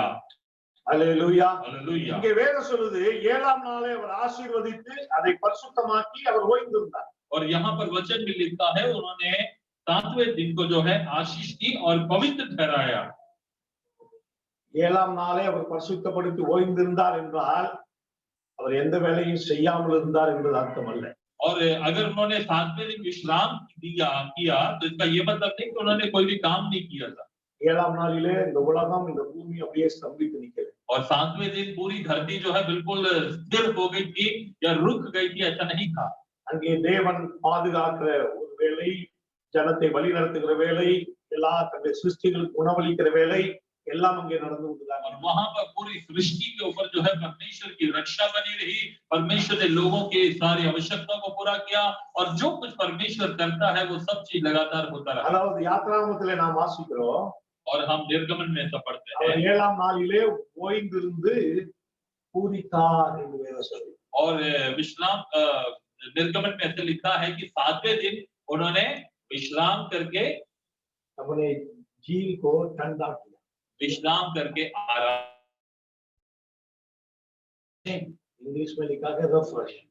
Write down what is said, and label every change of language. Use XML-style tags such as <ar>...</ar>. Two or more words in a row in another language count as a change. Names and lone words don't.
<ta>அல்லேலூயா.</ta> <hi>हालेलुया.</hi> <ta>இங்கே வேதம் சொல்லுது 7ஆம் நாளை அவர் ஆசீர்வதித்து அதை பரிசுத்தமாக்கி அவர் ஓய்ந்திருந்தார்.</ta> <hi>और यहाँ पर वचन में लिखा है, उन्होंने 7वें दिन को जो है आशीष दी और पवित्र ठहराया.</hi> <ta>7ஆம் நாளை அவர் பரிசுத்தப்படுத்தி ஓய்ந்திருந்தார் என்றால் அவர் எந்த வேலையும் செய்யாமல் இருந்தார் என்பது அர்த்தம் அல்ல.</ta> <hi>और अगर उन्होंने 7वें दिन विश्राम किया तो इसका ये मतलब नहीं कि उन्होंने कोई भी काम नहीं किया था.</hi> <ta>7ஆம் நாளிலே இந்த உலகம் இந்த பூமி அப்படியே ஸ்தம்பித்து நிற்கிறது.</ta> <hi>और 7वें दिन पूरी धरती जो है बिल्कुल स्थिर हो गई थी या रुक गई थी, ऐसा नहीं था.</hi> <ta>அங்கே தேவன் பாதுகாக்கிற ஒரு வேலை, ஜனத்தை வழி நடத்துகிற வேலை, எல்லா தன்னுடைய சிருஷ்டிகளுக்கு உணவளிக்கிற வேலை எல்லாம் அங்கே நடந்து கொண்டுதான்.</ta> <hi>और वहां पर पूरी सृष्टि के ऊपर जो है परमेश्वर की रक्षा बनी रही. परमेश्वर ने लोगों की सारी आवश्यकताओं को पूरा किया और जो कुछ परमेश्वर करता है वो सब चीज लगातार होता रहा.</hi> <ta>அதாவது யாத்ராகமத்திலே நாம் வாசிக்கிறோம்,</ta> <hi>और हम निर्गमन में ऐसा पढ़ते हैं,</hi> <ta>அவர் 7ஆம் நாளிலே ஓய்ந்திருந்து பூரித்தார் என்று வேதம் சொல்லுது.</ta> <hi>और विश्राम निर्गमन में ऐसे लिखा है कि 7वें दिन उन्होंने विश्राम करके अपने झील को ठंडा किया. विश्राम करके आराम. इंग्लिश में लिखा है रिफ्रेश.</hi>